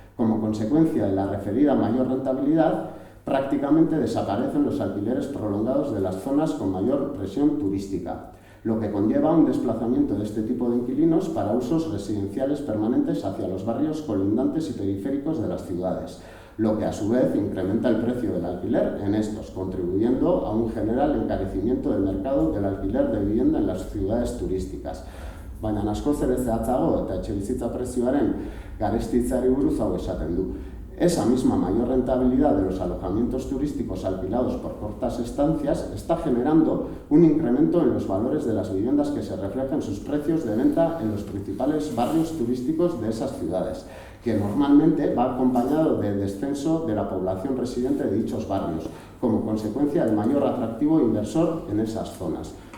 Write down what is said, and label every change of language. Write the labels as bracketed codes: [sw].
[es] Como consecuencia de la referida mayor rentabilidad, prácticamente desaparecen los alquileres prolongados de las zonas con mayor presión turística, lo que conlleva un desplazamiento de este tipo de inquilinos para usos residenciales permanentes hacia los barrios colindantes y periféricos de las ciudades, lo que a su vez incrementa el precio del alquiler en estos, contribuyendo a un general encarecimiento del mercado del alquiler de vivienda en las ciudades turísticas. [eu] Baina askoz ere zehatzago eta etxebizitza prezioaren garestitzeari buruz hau esaten du. [es] Esa misma mayor rentabilidad de los alojamientos turísticos alquilados por cortas estancias está generando un incremento en los valores de las viviendas que se refleja en sus precios de venta en los principales barrios turísticos de esas ciudades, que normalmente va acompañado del descenso de la población residente de dichos barrios, como consecuencia del mayor atractivo inversor en esas zonas.